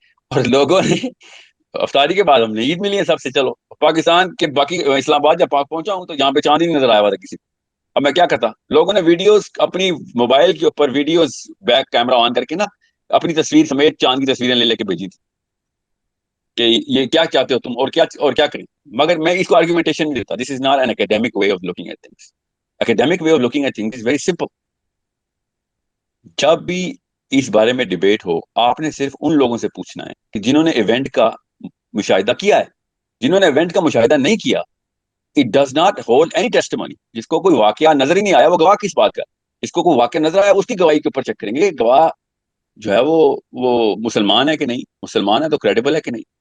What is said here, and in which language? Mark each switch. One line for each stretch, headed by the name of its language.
Urdu: اور لوگوں نے افطاری کے بعد ہم نے عید ملی ہے سب سے, چلو پاکستان کے باقی اسلام آباد جب پہنچا ہوں تو یہاں پہ چاند ہی نہیں نظر آیا ہوا تھا کسی کو. اب میں کیا کرتا, لوگوں نے ویڈیوز اپنی موبائل کے اوپر ویڈیوز بیک کیمرہ آن کر کے نا اپنی تصویر سمیت چاند کی تصویریں لے کے بھیجی تھی کہ یہ کیا چاہتے ہو تم اور کیا کریں. مگر میں اس کو آرگومنٹیشن نہیں دیتا.
English: This is not an academic way of looking at things. Academic way of looking at things is very simple.
Urdu: جب بھی اس بارے میں ڈیبیٹ ہو, آپ نے صرف ان لوگوں سے پوچھنا ہے کہ جنہوں نے ایونٹ کا مشاہدہ کیا ہے. جنہوں نے ایونٹ کا مشاہدہ نہیں کیا,
English: It does not hold any testimony.
Urdu: جس کو کوئی واقعہ نظر ہی نہیں آیا وہ گواہ کس بات کا. جس کو کوئی واقعہ نظر آیا اس کی گواہی کے اوپر چیک کریں گے گواہ جو ہے وہ مسلمان ہے کہ نہیں, مسلمان ہے تو کریڈیبل ہے کہ نہیں.